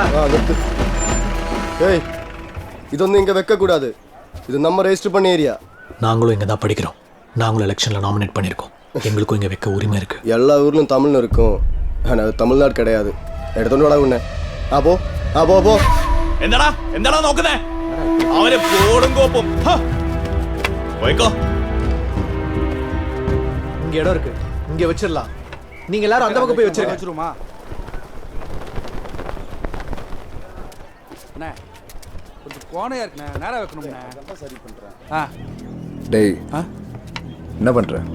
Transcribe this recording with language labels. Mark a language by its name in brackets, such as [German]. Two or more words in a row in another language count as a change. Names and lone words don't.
[Tamil] ஏய், இதொന്നും இங்க வைக்க கூடாது. இது நம்ம ரெஜிஸ்டர் பண்ண ஏரியா. நாங்களும் இங்க தான் படிக்கிறோம். நாங்களும் எலெக்ஷன்ல நாமினேட் பண்ணிருக்கோம். எங்களுக்கும் இங்க வைக்க உரிமை இருக்கு. எல்லா ஊர்லயும் தமிழ்னு இருக்கும், ஆனா அது தமிழ்நாடு கிடையாது. எடுத்துட்டு வாடா உன்னை. போ. [Malayalam] എന്താടാ നോക്കുന്നേ? അവനെ പോടും കോപ്പും. പോയിക്കോ. [Tamil] இங்க இடம் இருக்கு, இங்க வச்சிடலாம். நீங்க எல்லாரும் அந்த பக்கம் போய் வச்சிருமா? கொஞ்சம் கோணையா இருக்குண்ணே, நேரா வைக்கணும்ண்ணே. சரி பண்றேன். டேய், என்ன பண்ற?